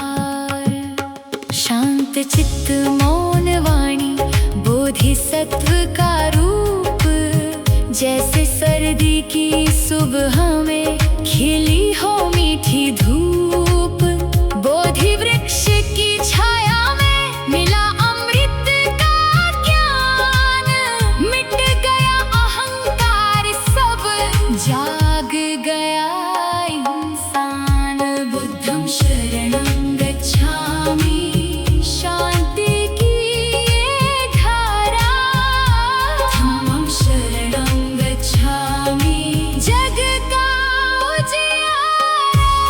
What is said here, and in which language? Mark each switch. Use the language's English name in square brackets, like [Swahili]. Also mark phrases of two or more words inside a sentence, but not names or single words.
[Hindi] शांत चित्त मौन वाणी, बोधिसत्व का रूप, जैसे सर्दी की सुबह में खिली हो मीठी धूप। बोधि वृक्ष की छाया में मिला अमृत का ज्ञान, मिट गया अहंकार, सब जाग गया इंसान। [Pali] बुद्धं शरणं गच्छामि, [Hindi] शांति की ये धारा, [Pali] धम्मं शरणं गच्छामि, [Hindi] जग का उजियारा।